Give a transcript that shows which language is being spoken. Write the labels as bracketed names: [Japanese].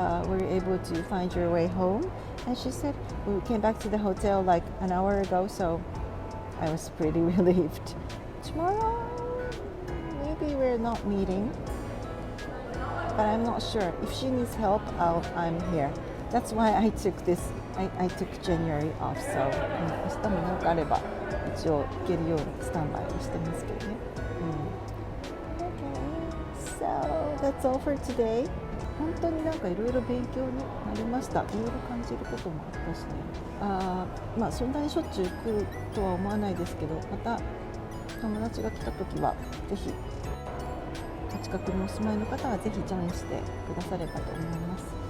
[English] Were you able to find your way home?" And she said, "We came back to the hotel like an hour ago," so I was pretty relieved. Tomorrow, maybe we're not meeting, but I'm not sure. If she needs help, I'm here. That's why I took January off, so [Japanese] 明日もなんかあれば一応行けるようにスタンバイをしてますけどね。 [English] Okay, so that's all for today. [Japanese] 本当になんかいろいろ勉強になりました。いろいろ感じることもあったしね。そんなにしょっちゅう来るとは思わないですけど、また友達が来た時はぜひお近くにお住まいの方はぜひジョインしてくださればと思います。